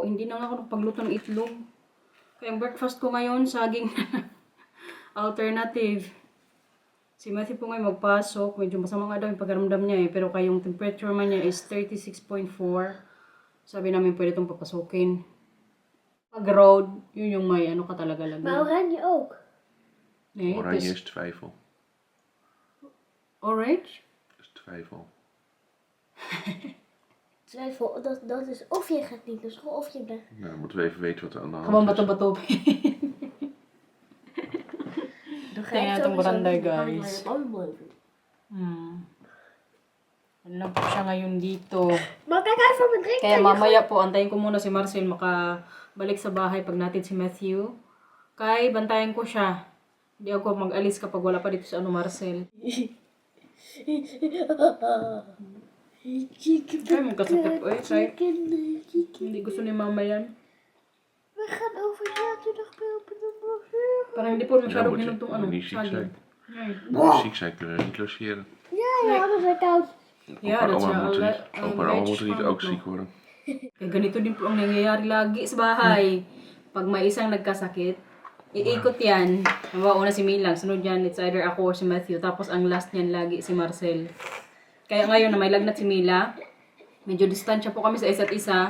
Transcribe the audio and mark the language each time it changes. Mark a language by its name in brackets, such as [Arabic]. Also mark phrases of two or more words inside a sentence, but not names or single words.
[Filipino] Hindi na nga ako nagpagluto ng itlog. Kaya ang breakfast ko ngayon, saging alternative. Si Matthew po ngayon magpasok. Medyo masama nga daw yung pagkaramdam niya eh. Pero kaya yung temperature man niya is 36.4. Sabi namin pwede itong papasukin. Pag-road, yun yung may ano ka talaga lang. [Dutch] Maar oranje ook. Nee, Oranje dus is twijfel. orange? Is twijfel. Twijfel, dat is of je gaat niet naar school of je bent. Nou, dan moeten we even weten wat er aan de hand Gewoon is. [Filipino] bato-bato. Tingnan itong baranday, guys. Ano lang po siya ngayon dito. [Dutch] Maar kijk even op mijn drink. [Filipino] Kaya mamaya po, antayin ko muna si Marcel makabalik sa bahay pag natin si Matthew. Kay, bantayan ko siya. Hindi ako mag-alis kapag wala pa dito si Marcel. Ay, magkasakit po eh. Kay, hindi gusto ni mama yan. [Dutch] We gaan over zaterdag helpen de [Filipino] Parang hindi po [Dutch] Ja, [Filipino] masyadong [Dutch] moet je, [Filipino] hinugtong [Dutch] moet [Filipino] ano. [Dutch] je niet ziek zijn. [Filipino] Ay. [Dutch] Moet je ziek zijn, kunnen we niet logeren. Ja, hadden ze koud. Ja, dat is Opa en wel oma moeten niet ook no? ziek worden. [Filipino] Kaya ganito din po ang nangyayari lagi sa bahay. Pag may isang nagkasakit, iikot yan. Halimbawa, una si Milang, sunod yan, [English] it's either [Filipino] ako or si Matthew. Tapos ang last niyan lagi si Marcel. Kaya ngayon na may lagnat si Mila, medyo distansya po kami sa isa't isa.